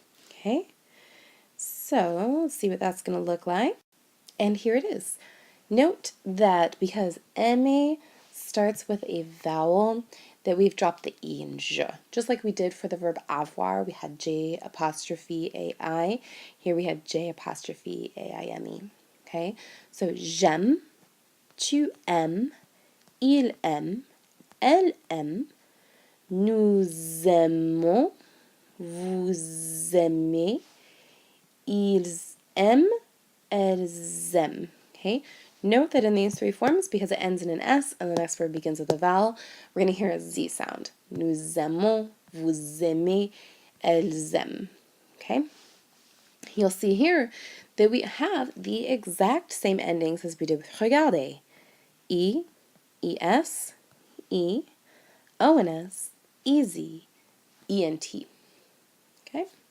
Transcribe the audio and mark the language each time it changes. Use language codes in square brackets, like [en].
[en] Okay, so let's see what that's going to look like. And here it is. Note that because aimer starts with a vowel, that we've dropped the E in je. Just like we did for the verb avoir, we had J apostrophe AI. Here we had J apostrophe AIME. [fr] Okay, so j'aime, tu aimes, il aime, elle aime, nous aimons, vous aimez, ils aiment, elles aiment. [en] Okay, note that in these 3 forms, because it ends in an S and the next word begins with a vowel, we're going to hear a Z sound. [fr] Nous aimons, vous aimez, elles aiment. [en] Okay, you'll see here that we have the exact same endings as we did with regarder. E, ES, E, ONS, easy, ENT. Okay?